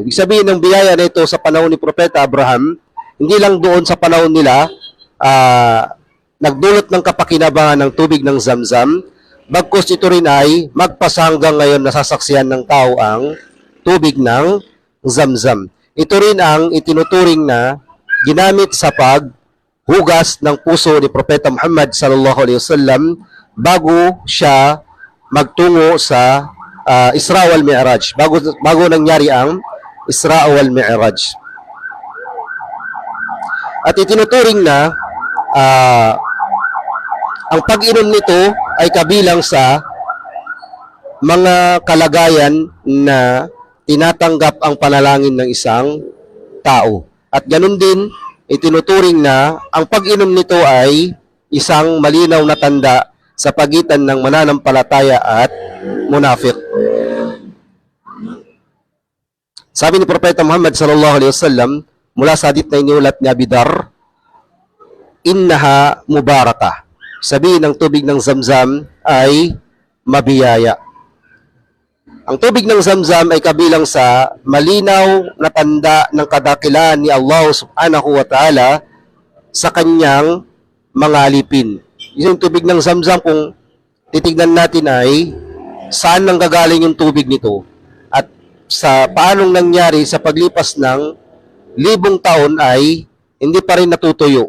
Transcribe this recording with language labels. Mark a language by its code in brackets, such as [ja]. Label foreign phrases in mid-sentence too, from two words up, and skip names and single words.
[tl] Ibig sabihin ng biyaya na ito sa panahon ni Propeta Abraham, hindi lang doon sa panahon nila nagdulot ng kapakinabangan ng tubig ng Zamzam, bagkus ito rin ay magpasa hanggang ngayon nasasaksihan ng tao ang tubig ng Zamzam. Ito rin ang itinuturing na ginamit sa paghugas ng puso ni Propeta Muhammad [ar] صلى الله عليه وسلم [tl] bago siya magtungo sa Isra wal Mi'raj, bago nangyari ang Isra wal Mi'raj. At itinuturing na ang pag-inom nito ay kabilang sa mga kalagayan na tinatanggap ang panalangin ng isang tao. At ganun din, itinuturing na ang pag-inom nito ay isang malinaw na tanda sa pagitan ng mananampalataya at munafik. Sabi ni Propeta Muhammad [ar] صلى الله عليه وسلم [tl] mula sa hadith na iniulat ni Abi Dar, [ar] إنها مباركة. [tl] Sabihin ng tubig ng Zamzam ay mabiyaya. Ang tubig ng Zamzam ay kabilang sa malinaw na tanda ng kadakilaan ni Allah [ar] سبحانه وتعالى [tl] sa kanyang mga alipin. Yung tubig ng Zamzam, kung titignan natin ay saan nang gagaling yung tubig nito at sa paanong nangyari sa paglipas ng libong taon ay hindi pa rin natutuyo.